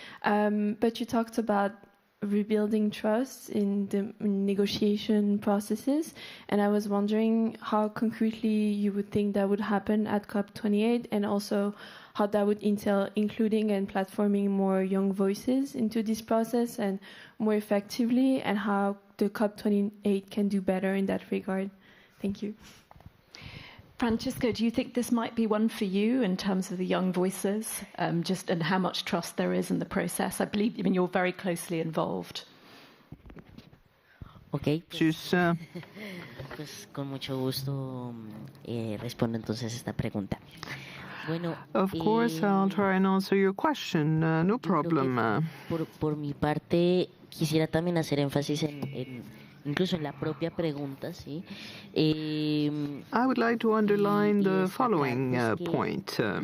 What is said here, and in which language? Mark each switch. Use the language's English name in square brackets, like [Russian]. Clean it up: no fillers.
[English] But you talked about rebuilding trust in the negotiation processes, and I was wondering how concretely you would think that would happen at COP28, and also how that would entail including and platforming more young voices into this process and more effectively, and how the COP28 can do better in that regard. Thank you. Francisco, do you think this might be one for you in terms of the young voices, and how much trust there is in the process? I believe, you're very closely involved. [Spanish] Ok, pues con mucho gusto respondo entonces esta pregunta. Bueno, [English] of course, I'll try and answer your question. No problem. [Spanish] Por mi parte, quisiera también hacer énfasis incluso en la propia pregunta, ¿sí? [English] I would like to underline the following point.